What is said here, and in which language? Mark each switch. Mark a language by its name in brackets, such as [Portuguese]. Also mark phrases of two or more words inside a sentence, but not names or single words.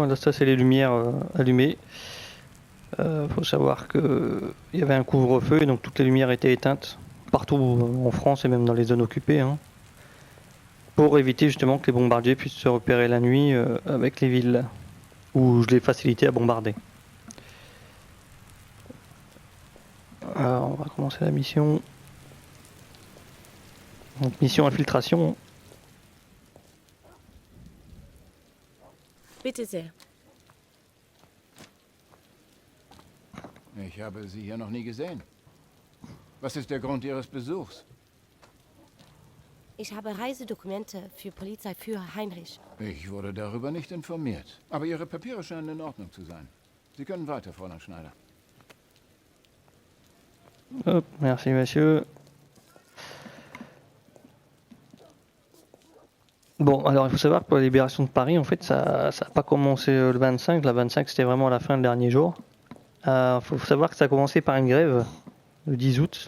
[French] Là, ça c'est les lumières allumées. Faut savoir que il y avait un couvre-feu et donc toutes les lumières étaient éteintes partout en France et même dans les zones occupées, hein, pour éviter justement que les bombardiers puissent se repérer la nuit avec les villes où je les facilitais à bombarder. Alors on va commencer la mission. Donc mission infiltration. [German] Bitte sehr. Ich habe Sie hier noch nie gesehen. Was ist der Grund Ihres Besuchs? Ich habe Reisedokumente für Polizeiführer Heinrich. Ich wurde darüber nicht informiert. Aber Ihre Papiere scheinen in Ordnung zu sein. Sie können weiter, Fräulein Schneider. [French] Hop, merci monsieur. Bon, alors il faut savoir que pour la libération de Paris, en fait, ça n'a pas commencé le 25. La 25, c'était vraiment la fin, le dernier jour. Il faut savoir que ça a commencé par une grève le 10 août.